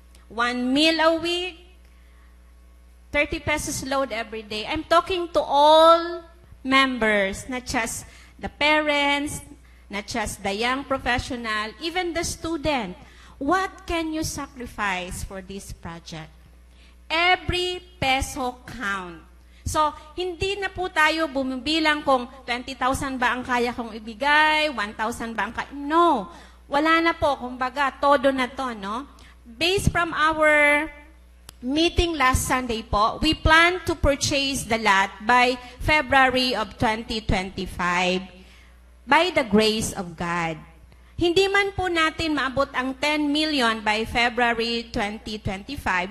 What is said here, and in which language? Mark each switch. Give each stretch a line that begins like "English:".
English: 1 meal a week, 30 pesos load every day. I'm talking to all members, not just the parents, not just the young professional, even the student. What can you sacrifice for this project? Every peso count.
Filipino: So, hindi na po tayo bumibilang kung 20,000 ba ang kaya kong ibigay, 1,000 ba ang kaya. No. Wala na po. Kumbaga, todo na to, no?
English: Based from our meeting last Sunday po, we plan to purchase the lot by February of 2025 by the grace of God.
Filipino: Hindi man po natin maabot ang 10 million by February 2025.